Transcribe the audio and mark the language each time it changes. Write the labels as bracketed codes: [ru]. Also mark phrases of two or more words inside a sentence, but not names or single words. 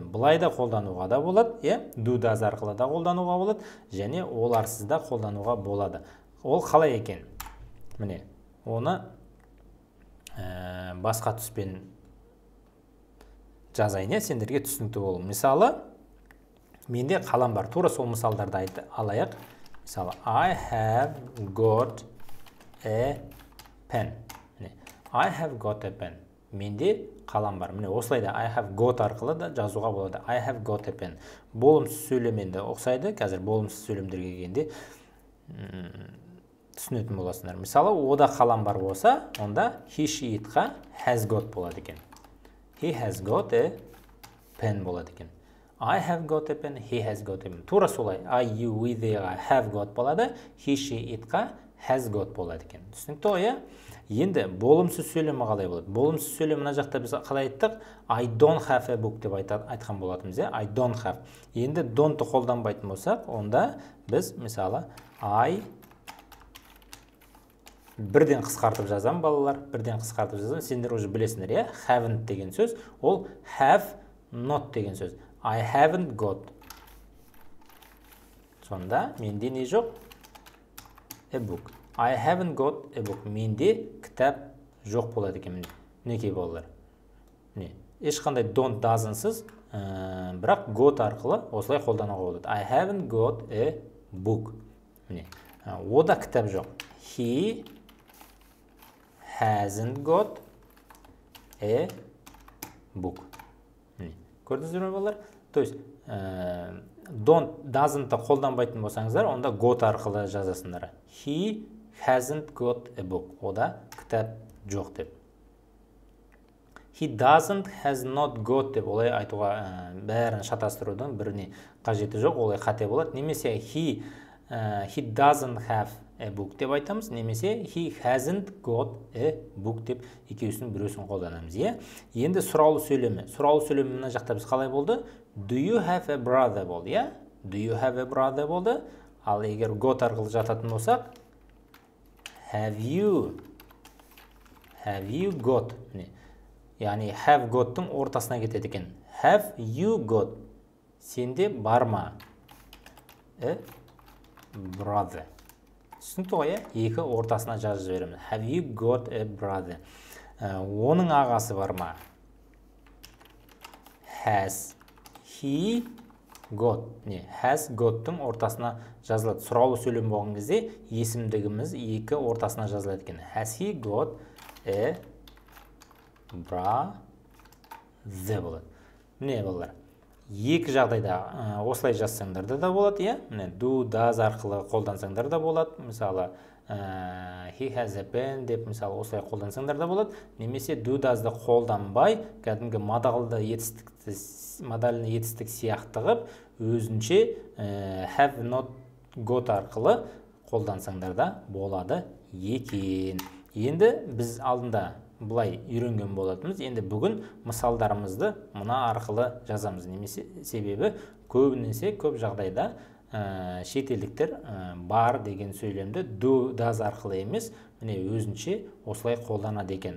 [kk] Бұлай да қолдануға да болады, [en] do, does [kk] арқылы да қолдануға болады, және оларсыз да қолдануға болады. Ол қалай екен? Міне, оны басқа түспен жазайын, сендерге түсінікті болу. Мысалы, менде қалам бар. Тура сол мысалдарды алайық. Мысалы, [en] I have got a pen. I have got a pen. [kk] Менде қалам бар. Міне, осылайда [en] I have got [kk] арқылы да жазуға болады. [en] I have got a pen. [kk] Болымсыз сөйлемінде ұқсайды. Қазір болымсыз сөйлемдерге келгенде түсінетін боласыңдар. Мысалы, ода қалам бар болса, онда [en] he, she, it-қа has got [kk] болады екен. [en] He has got a pen [kk] болады екен. [en] I have got a pen, he has got a pen. [kk] Тура солай. [en] I, you, we, they-ға have got болады, he, she, it-қа has got [kk] болады екен. Түсінікті ғой, Енді болымсыз сөйлемі қалай болады? Болымсыз сөйлем мына жақта біз қалай айттық? [en] I don't have a book [kk] деп айтқан болатынбыз, [en] I don't have. [kk] Енді don't-ты қолданбайтын болсақ, онда біз, мысалы, I бірден қысқартып жазам, балалар, бірден қысқартып жазам. Сендер уже білесіңдер, haven't деген сөз, ол [en] have not [kk] деген сөз. [en] I haven't got. [kk] Сонда менде не жоқ? [en] A book. I haven't got a book. [kk] Менде кітап жоқ болады екен. Мінекей балалар. Міне, ешқандай [en] don't doesn'сыз, [kk] бірақ got арқылы осылай қолдануға болады. [en] I haven't got a book. [kk] Міне, ода кітап жоқ. [en] He hasn't got a book. [kk] Міне, көрдіңіздер ме балалар? [ru] То есть, [en] don't doesn't [kk] қолданбайтын болсаңыздар, онда got арқылы жазасыңдар. [en] He hasn't got a book. [kk] Ода кітап жоқ деп. [en] He doesn't has not got [kk] деп олай айтуға бәрін шатастырудың біріне қажеті жоқ, олай қате болады. [en] Немесе he doesn't have a book [kk] деп айтамыз, немесе [en] he hasn't got a book [kk] деп екеуісінің біреусін қолданамыз. Енді сұраулы сөйлемі. Сұраулы сөйлемі мына жақта біз қалай болды? [en] Do you have a brother [kk] болды, иә? [en] Do you have a brother болды? [kk] Ал егер got арқылы жататын болсақ, [en] have you got? [kk] Яғни [en] have got-тың [kk] ортасына кетеді екен. [en] Have you got? [kk] Сенде бар ма? Brother. Түсінікті ғой, екі ортасына жазып жібереміз. [en] Have you got a brother? [kk] Оның ағасы бар ма? [en] Has he got? Has got-тың [kk] ортасына жазылады. Сұраулы сөйлем болған кезде есімдігіміз екі ортасына жазылады екен. [en] Has he got a brother болады. [kk] Міне балалар, екі жағдайда осылай жазсаңдар да болады, иә? [en] Do, does [kk] арқылы қолдансаңдар да болады. Мысалы, [en] he has a pen [kk] деп мысалы осылай қолдансаңдар да болады. Немесе [en] do, does'ды [kk] қолданбай, кәдімгі модальді етістік сияқты қып, өзінше [en] have not got [kk] арқылы қолдансаңдар да болады екен. Енді біз алдында бұлай үйренген болатынбыз. Енді бүгін мысалдарымызды мына арқылы жазамыз. Немесе себебі көбінесе көп жағдайда шетелдіктер бар деген сөйлемді [en] do, does [kk] арқылы емес, міне өзінше осылай қолданады екен.